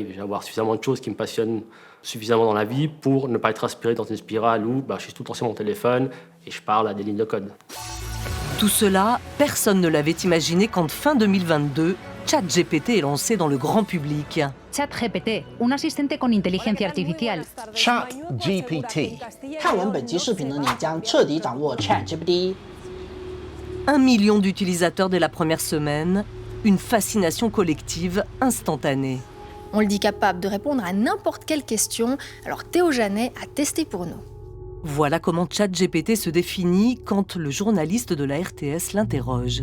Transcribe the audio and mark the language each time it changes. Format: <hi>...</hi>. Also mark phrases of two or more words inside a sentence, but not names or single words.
<fr>Je vais avoir suffisamment de choses qui me passionnent suffisamment dans la vie pour ne pas être aspiré dans une spirale où je suis tout le temps sur mon téléphone et je parle à des lignes de code. Tout cela, personne ne l'avait imaginé quand fin 2022, ChatGPT est lancé dans le grand public.</fr> <es>ChatGPT, un asistente con inteligencia artificial.</es> <zh>ChatGPT. 看完本集视频的你将彻底掌握 ChatGPT.</zh> <fr>1 million d'utilisateurs dès la première semaine, une fascination collective instantanée. On le dit capable de répondre à n'importe quelle question, alors Théo Janet a testé pour nous. Voilà comment ChatGPT se définit quand le journaliste de la RTS l'interroge.</fr>